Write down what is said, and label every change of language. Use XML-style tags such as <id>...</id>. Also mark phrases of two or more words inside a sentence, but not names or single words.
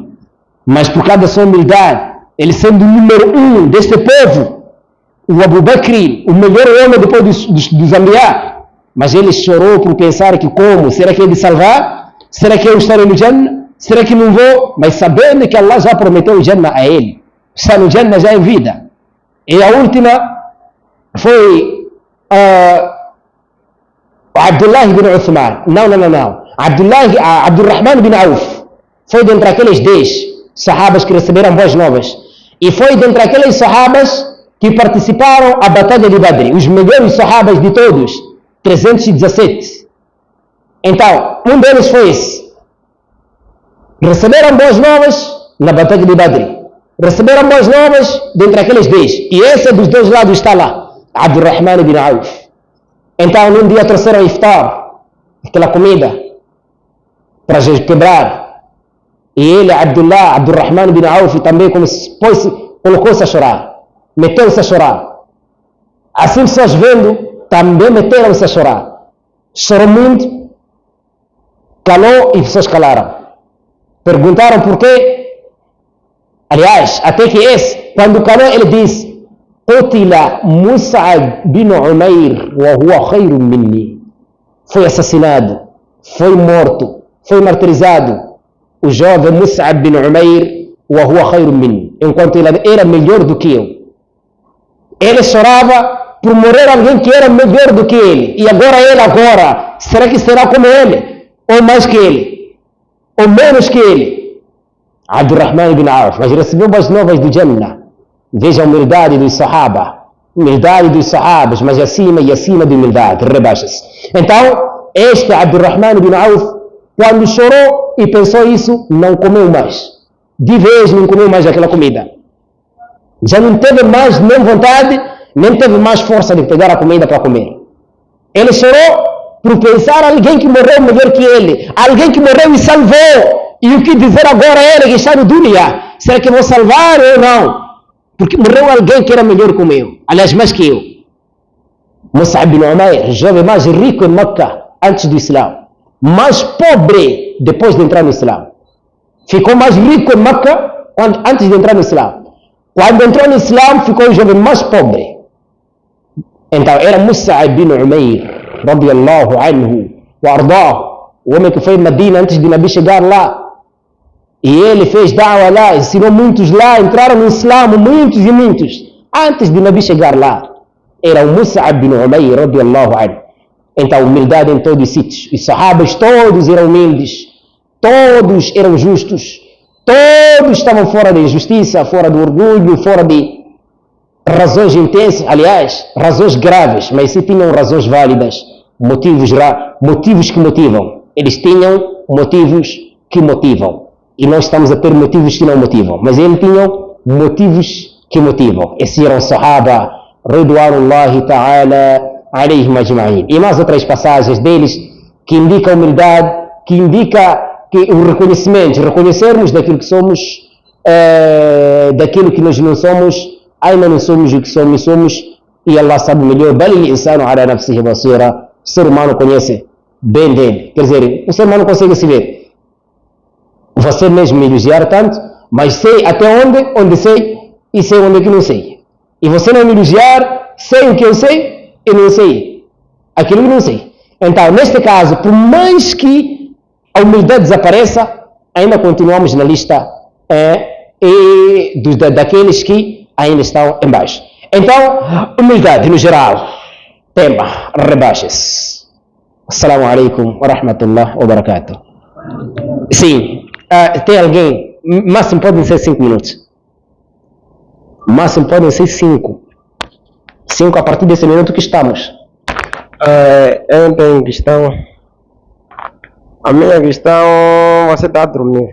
<pt>Mas por causa da sua humildade, ele sendo o número 1 deste povo, o Abu Bakr, o melhor homem depois dos Anbiya, mas ele chorou por pensar que como? Será que ele salvar? Será que eu estarei no Jannah? Será que não vou? Mas sabendo que Allah já prometeu o Jannah a ele, está no Jannah já em vida. E a última foi Abdullah bin Uthman. Não. Abdurrahman bin Auf. Foi dentre aqueles 10 sahabas que receberam boas novas. E foi dentre aqueles sahabas que participaram da batalha de Badr. Os melhores sahabas de todos. 317. Então, um deles foi esse. Receberam boas novas na batalha de Badr. Receberam boas novas dentre aqueles 10. E esse dos dois lados está lá. Abdurrahman bin Auf. Então, num dia trouxeram iftar, aquela comida, para quebrar. E ele, Abdurrahman bin Auf, também colocou-se a chorar. Meteu-se a chorar. Assim, pessoas vendo, também meteram-se a chorar. Chorou muito, calou e pessoas calaram. Perguntaram por quê. Aliás, até que quando calou, ele disse,</pt> <ar>قتل Mus'ab bin Umair وهو خير مني.</ar> <pt>Foi assassinado, foi morto, foi martirizado o jovem Mus'ab bin Umair</pt> <ar>وهو خير مني,</ar> <pt>enquanto ele era melhor do que eu. Ele chorava por morrer alguém que era melhor do que ele. E agora, será que será como ele? Ou mais que ele? Ou menos que ele? Abdurrahman bin Auf, mas recebeu boas novas do Jannah. Veja a humildade dos Sahaba. Humildade dos Sahabas, mas acima e acima de humildade. Rebaixa-se. Então, este Abdurrahman bin Auf, quando chorou e pensou isso, não comeu mais. De vez não comeu mais aquela comida. Já não teve mais nem vontade, nem teve mais força de pegar a comida para comer. Ele chorou por pensar alguém que morreu melhor que ele. Alguém que morreu e salvou. E o que dizer agora a ele que está no Dunya? Será que vou salvar ou não? Porque morreu alguém que era melhor que eu. Aliás, mais que eu. Mus'ab bin Umair, jovem mais rico em Meca antes do Islã. Mais pobre depois de entrar no Islã. Ficou mais rico em Meca antes de entrar no Islã. Quando entrou no Islã, ficou o jovem mais pobre. Então, era Mus'ab bin Umair,</pt> <ar>رضي الله عنه وأرضاه,</ar> <pt>o homem que foi em Medina antes de Nabi chegar lá. E ele fez da'wah lá, ensinou muitos lá, entraram no Islã, muitos e muitos, antes de Nabi chegar lá. era o Mus'ab bin Umayr</pt> <ar>رضي الله عنه.</ar> <pt>Então, humildade em todos os sítios. Os sahabas todos eram humildes, todos eram justos, todos estavam fora da injustiça, fora do orgulho, fora de razões intensas, aliás, razões graves, mas se tinham razões válidas, motivos que motivam. Eles tinham motivos que motivam. E nós estamos a ter motivos que não motivam. Mas eles tinham motivos que motivam. Esses eram Sahaba,</pt> <ar>رضوان الله تعالى عليهم أجمعين.</ar> <pt>E mais outras passagens deles que indicam humildade, que indica que o reconhecimento, reconhecermos daquilo que somos, daquilo que nós não somos, ainda não somos o que somos, e Allah sabe melhor.</pt> <ar>بل الإنسان على نفسه بصيرة.</ar> <pt>O ser humano conhece bem dele. Quer dizer, o ser humano consegue se ver. Você mesmo me elogiar tanto, mas sei até onde sei, e sei onde que não sei. E você não me elogiar, sei o que eu sei, e não sei aquilo que não sei. Então, neste caso, por mais que a humildade desapareça, ainda continuamos na lista daqueles que ainda estão em baixo. Então, humildade no geral. Tema, rebaixes.</pt> <ar>السلام عليكم ورحمة الله وبركاته.</ar> <pt>Sim, tem alguém? Máximo podem ser 5 minutos. Máximo podem ser 5. 5 a partir desse minuto que estamos. Eu tenho questão. A minha questão, você está a dormir.</pt>